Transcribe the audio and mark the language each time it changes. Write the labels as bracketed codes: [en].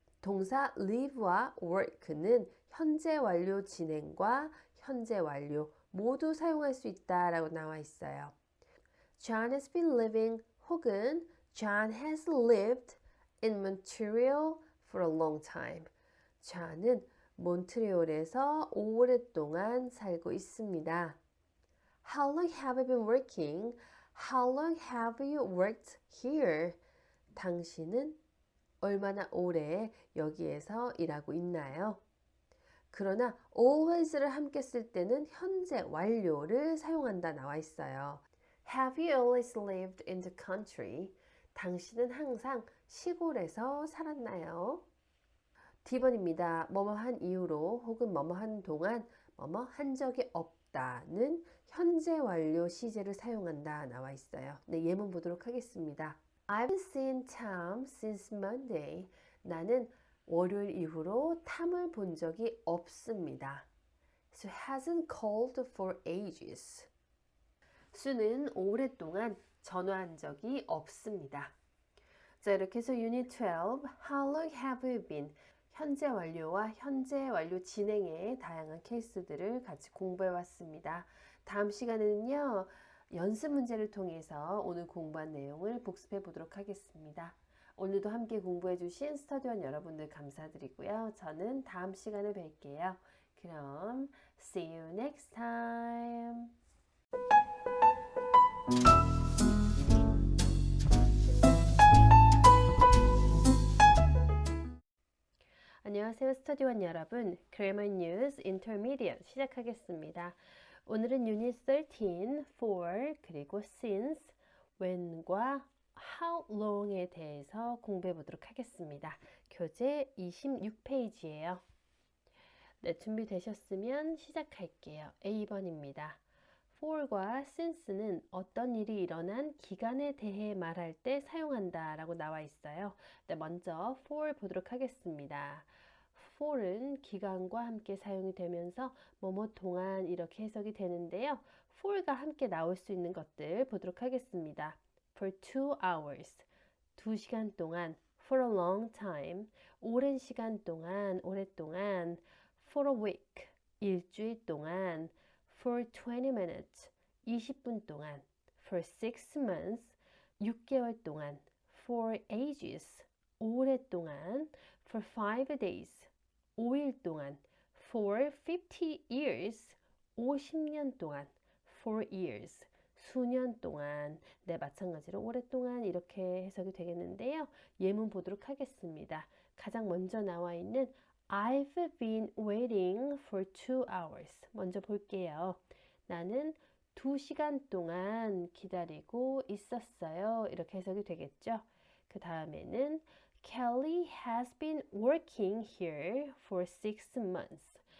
[ko] 동사 live와 work는 현재 완료 진행과 현재 완료 모두 사용할 수 있다라고 나와 있어요. [en] John has been living [ko] 혹은 [en] John has lived in Montreal for a long time. [ko] John은 몬트리올에서 오랫동안 살고 있습니다. [en] How long have you been working? How long have you worked here? [ko] 당신은 얼마나 오래 여기에서 일하고 있나요? 그러나 always를 함께 쓸 때는 현재 완료를 사용한다 나와 있어요. [en] Have you always lived in the country? [ko] 당신은 항상 시골에서 살았나요? D번입니다. 뭐뭐 한 이후로 혹은 뭐뭐 한 동안 뭐뭐 한 적이 없다는 현재 완료 시제를 사용한다 나와 있어요. 네, 예문 보도록 하겠습니다. [en] I've seen Tom since Monday. [ko] 나는 월요일 이후로 탐을 본 적이 없습니다. [en] So hasn't called for ages. [ko] 수는 오랫동안 전화한 적이 없습니다. 자, 이렇게 해서 유닛 12, [en] How long have you been? [ko] 현재 완료와 현재 완료 진행의 다양한 케이스들을 같이 공부해 왔습니다. 다음 시간에는요, 연습 문제를 통해서 오늘 공부한 내용을 복습해 보도록 하겠습니다. 오늘도 함께 공부해 주신 스터디원 여러분들 감사드리고요. 저는 다음 시간에 뵐게요. 그럼 [en] see you next time. [ko] 안녕하세요, 스터디원 여러분. Grammar News Intermediate 시작하겠습니다. 오늘은 유닛 13, for, 그리고 since, when과 how long에 대해서 공부해 보도록 하겠습니다. 교재 26페이지예요. 네, 준비되셨으면 시작할게요. A번입니다. for과 since는 어떤 일이 일어난 기간에 대해 말할 때 사용한다 라고 나와 있어요. 네, 먼저 for 보도록 하겠습니다. for은 기간과 함께 사용이 되면서 뭐뭐 동안 이렇게 해석이 되는데요. for가 함께 나올 수 있는 것들 보도록 하겠습니다. [en] For 2 hours, [ko] 2시간 동안. [en] For a long time, [ko] 오랜 시간 동안, 오랫동안. [en] For a week, [ko] 일주일 동안. [en] For 20 minutes, [ko] 20분 동안. [en] For 6 months, [ko] 6개월 동안. [en] For ages, [ko] 오랫동안. [en] For 5 days, [ko] 5일 동안. [en] For 50 years, [ko] 50년 동안. [en] For years, [ko] 수년 동안. 네, 마찬가지로 오랫동안 이렇게 해석이 되겠는데요. 예문 보도록 하겠습니다. 가장 먼저 나와 있는 [en] I've been waiting for 2 hours. [ko] 먼저 볼게요. 나는 2시간 동안 기다리고 있었어요. 이렇게 해석이 되겠죠. 그 다음에는 [en] Kelly has been working here for 6 months.